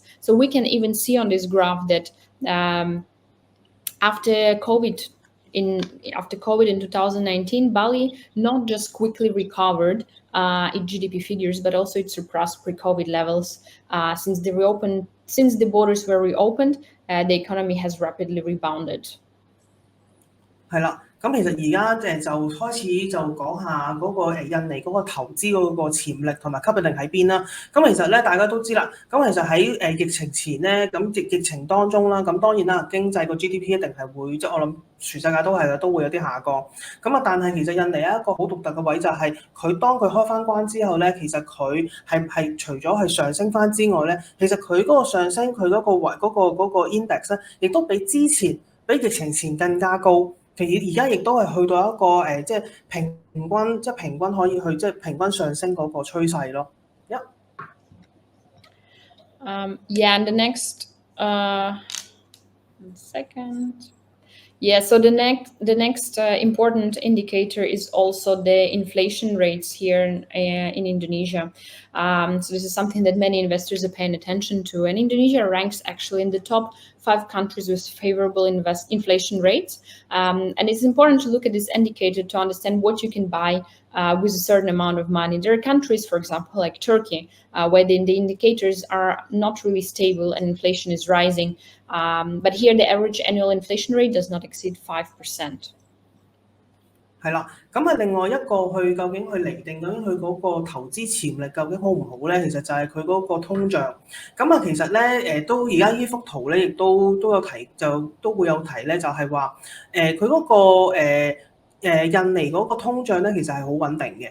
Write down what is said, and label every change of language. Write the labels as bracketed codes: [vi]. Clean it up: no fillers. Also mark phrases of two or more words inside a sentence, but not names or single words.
[en] So we can even see on this graph that after COVID in 2019, Bali not just quickly recovered its GDP figures, but also it surpassed pre-COVID levels. Since the borders were reopened, the economy has rapidly rebounded. [yue] 係啦，咁其實而家就開始就講下嗰個印尼嗰個投資嗰個潛力同埋吸引力喺邊啦。咁其實咧大家都知啦，咁其實喺疫情前咧，咁疫情當中啦，咁當然啦，經濟個 GDP 一定係會即係我諗全世界都係嘅，都會有啲下降。咁啊，但係其實印尼有一個好獨特嘅位就係佢當佢開翻關之後咧，其實佢係除咗係上升翻之外咧，其實佢嗰個上升佢嗰個 index 咧，亦都比疫情前更加高。其實而家亦都係去到一個即係平均可以去即係平均上升嗰個趨勢咯。 [en] Yeah, and the next one second. Yeah, so the next important indicator is also the inflation rates here in Indonesia. So this is something that many investors are paying attention to, and Indonesia ranks actually in the top 5 countries with favorable inflation rates. And it's important to look at this indicator to understand what you can buy with a certain amount of money. There are countries, for example, like Turkey, where the indicators are not really stable and inflation is rising. But here the average annual inflation rate does not exceed 5%. [yue] 係啦，咁另外一個究竟去釐定究竟佢嗰個投資潛力究竟好唔好咧？其實就係佢嗰個通脹。其實咧都而家呢幅圖咧，亦都有提，就都會有提咧，就係話佢嗰個印尼嗰個通脹咧，其實係好穩定嘅。